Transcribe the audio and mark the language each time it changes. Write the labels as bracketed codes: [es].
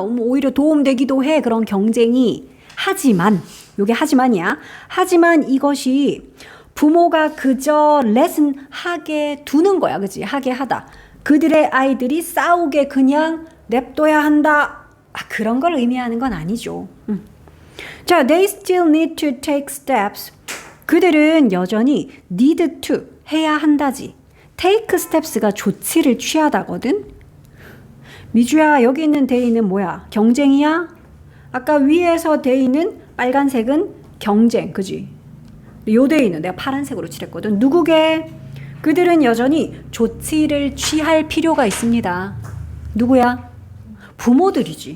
[ko] 오히려 도움되기도 해. 그런 경쟁이. 하지만 요게 하지만이야. 하지만 이것이 부모가 그저 레슨 하게 두는 거야. 그치? 하게 하다. 그들의 아이들이 싸우게 그냥 냅둬야 한다. 그런 걸 의미하는 건 아니죠. 자, [en] they still need to take steps. [ko] 그들은 여전히 need to 해야 한다지. take steps가 조치를 취하다거든. 미주야, 여기 있는 데이는 뭐야? 경쟁이야? 아까 위에서 데이는 빨간색은 경쟁, 그지? 요 데이는 내가 파란색으로 칠했거든. 누구게? 그들은 여전히 조치를 취할 필요가 있습니다. 누구야? 부모들이지.